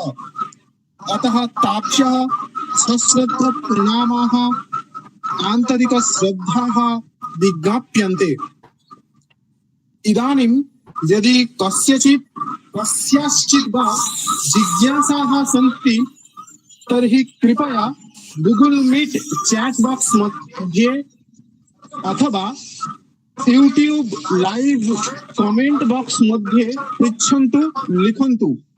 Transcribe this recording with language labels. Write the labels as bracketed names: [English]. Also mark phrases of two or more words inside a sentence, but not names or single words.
[Sanskrit] अतः ताभ्यः सश्रद्ध प्रणामाः आन्तरिक श्रद्धाः विज्ञाप्यन्ते। इदानीं यदि कस्याश्चित् वा जिज्ञासाः सन्ति तर्हि कृपया गूगल मीट [English] chat box [Sanskrit] मध्ये अथवा यूट्यूब [English] live comment box [Sanskrit] मध्ये पृच्छन्तु, लिखन्तु।